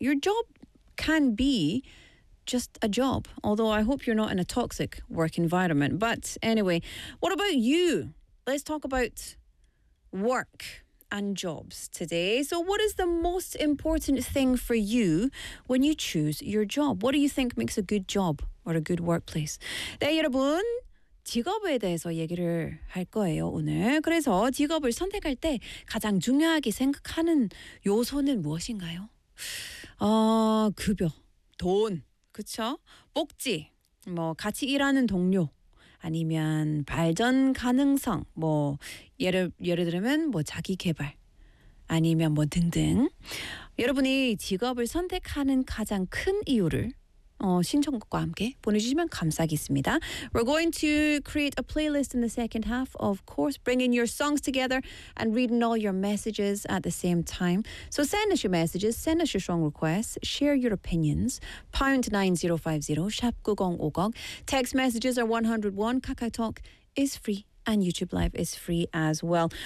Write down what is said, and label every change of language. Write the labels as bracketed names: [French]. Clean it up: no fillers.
[English] Your job can be just a job, although I hope you're not in a toxic work environment. But anyway, what about you? Let's talk about work and jobs today. So what is the most important thing for you when you choose your job? What do you think makes a good job or a good workplace? [Korean] 네, 여러분. 직업에 대해서 얘기를 할 거예요, 오늘. 그래서 직업을 선택할 때 가장 중요하게 생각하는 요소는 무엇인가요? 급여, 돈, 그쵸? 복지, 뭐, 같이 일하는 동료, 아니면 발전 가능성, 뭐, 예를 들면, 뭐, 자기 개발, 아니면 뭐, 등등. 여러분이 직업을 선택하는 가장 큰 이유를 신청곡과 함께 보내주시면 감사하겠습니다. [English] We're going to create a playlist in the second half, of course, bringing your songs together and reading all your messages at the same time. So send us your messages, send us your song requests, share your opinions, #9050, #9050. Text messages are 101, KakaoTalk is free, and YouTube Live is free as well.